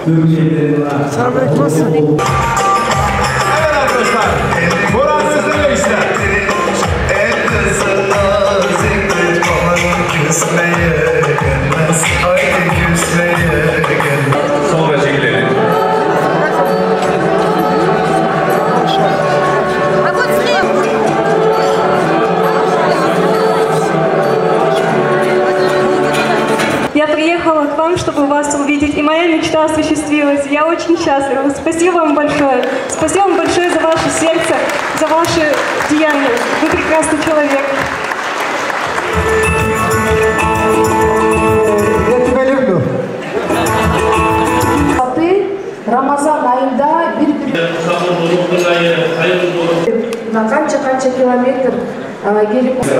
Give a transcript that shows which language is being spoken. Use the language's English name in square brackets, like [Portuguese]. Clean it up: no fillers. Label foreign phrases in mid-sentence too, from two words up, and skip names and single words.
[Turkish] Selamünaleyküm. Nasılsın? Evet arkadaşlar. Burak Özdemir işte. Sonra çekilelim. [Russian] Я приехала к вам, чтобы вас увидеть, и моя мечта осуществилась. Я очень счастлива. Спасибо вам большое. Спасибо вам большое за ваше сердце, за ваши деяния. Вы прекрасный человек. [Turkish] Ramazan ayında kaç kilometre gelip